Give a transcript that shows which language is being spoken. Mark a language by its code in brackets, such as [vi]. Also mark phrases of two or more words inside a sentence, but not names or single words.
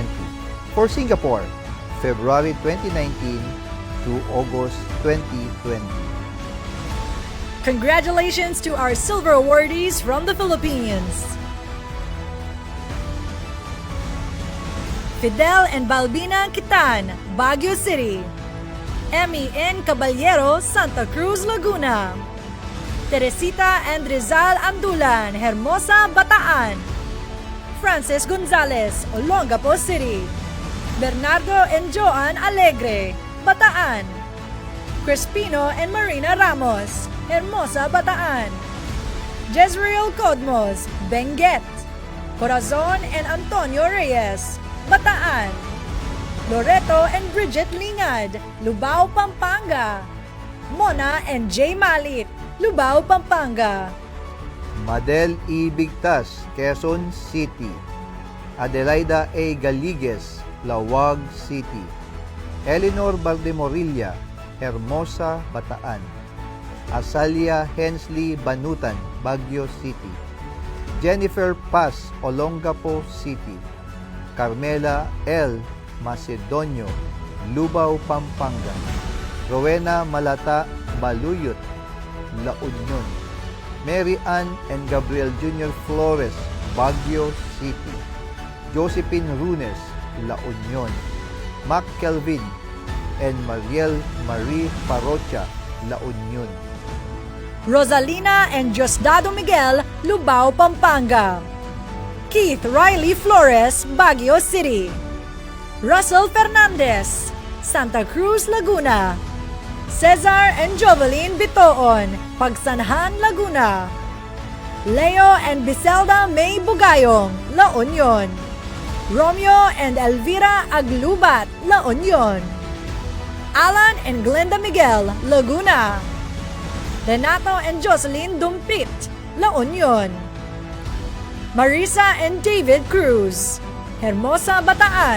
[en] For Singapore, February 2019 to August 2020. Congratulations to our silver awardees from the Philippines. Fidel and Balbina Kitan, Baguio City. Emmy N. Caballero, Santa Cruz, Laguna. Teresita and Rizal Amdulan, Hermosa, Bataan. Francis Gonzalez, Olongapo City. Bernardo and Joan Alegre, Bataan. Crispino and Marina Ramos, Hermosa, Bataan. Jezreel Codmos, Benguet. Corazon and Antonio Reyes, Bataan. Loreto and Bridget Lingad, Lubao, Pampanga. Mona and Jay Malit, Lubao, Pampanga. Madel E. Bigtas, Quezon City. Adelaida A. Galigues, Lawag City. Eleanor Baldemorilla, Hermosa, Bataan. Asalia Hensley Banutan, Baguio City. Jennifer Paz, Olongapo City. Carmela L. Macedonio, Lubao, Pampanga. Rowena Malata Baluyot, La Union. Mary Ann and Gabriel Jr. Flores, Baguio City. Josephine Runes, La Union. Mac Kelvin and Mariel Marie Parocha, La Union. Rosalina and Diosdado Miguel, Lubao, Pampanga. Keith Riley Flores, Baguio City. Russell Fernandez, Santa Cruz, Laguna. Cesar and Jovelyn Bitoon, Pagsanhan, Laguna. Leo and Biselda May Bugayong, La Union. Romeo and Elvira Aglubat, La Union. Alan and Glenda Miguel, Laguna. Renato and Jocelyn Dumpit, La Union. Marisa and David Cruz, Hermosa, Bataan.